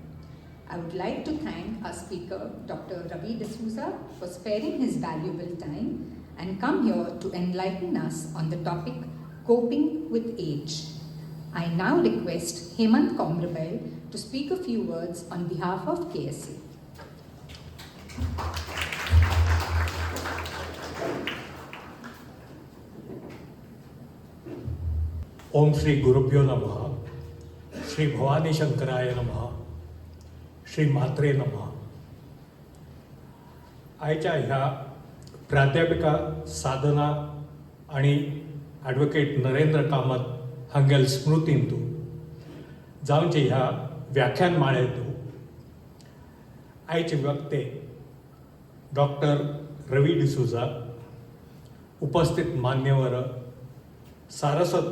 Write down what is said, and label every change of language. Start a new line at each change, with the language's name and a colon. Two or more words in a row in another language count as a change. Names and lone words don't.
English: I would like to thank our speaker, Dr. Ravi D'Souza, for sparing his valuable time and come here to enlighten us on the topic Coping with Age. I now request Hemant Komrabai to speak a few words on behalf of KSA.
Sanskrit: ओम श्री गुरुभ्यो नमः, श्री भवानी शंकराय नमः, श्री मात्रे नमः.
Konkani: आयच्या ह्या प्राध्यापिका साधना आणि ॲडव्होकेट नरेंद्र कामत हांगेल स्मृतींतू जावचे ह्या व्याख्यानमाळेंतू आयचे वक्ते डॉक्टर रवी डिसूजा, उपस्थित मान्यवर, सारस्वत